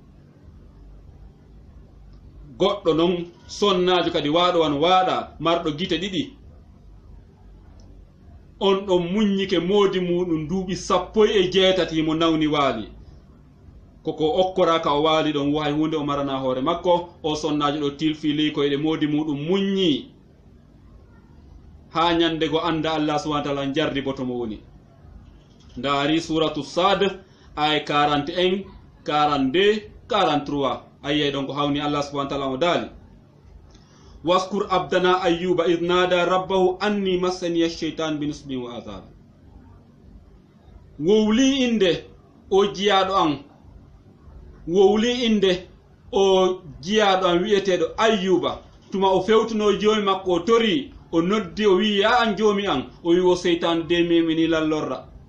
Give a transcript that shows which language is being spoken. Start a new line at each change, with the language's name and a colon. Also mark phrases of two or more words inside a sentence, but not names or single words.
Fula: goɗɗo non sonnajo kadi waɗo wan waɗa marɗo gite ɗiɗi on ɗon muññike moodi muɗum duuɓi 17 mo nawni waali koko okkoraka o waali ɗon wahay hunde o marana hoore makko o sonnajo ɗo tilfili koyɗe moodi muɗum muññi ha ñande go anda Allah
Arabic: سبحانه وتعالى
Fula: jarri boto mo woni ndaari suratu sad ay 41 42 43 ayye ɗon ko hawni Allah
Arabic: سبحانه وتعالى
Fula: o daali
Arabic: واذكر عبدنا أيوب إذ نادى ربه أني مسني الشيطان بنصب وعذاب
Fula: wowli inde o jiyaɗo an wowli inde o jiyaɗo an wi'eteɗo ayyuba tuma o fewtuno joomi makko o tori o noddi o wi ya an joomi an o wi o seytan de memini lallorra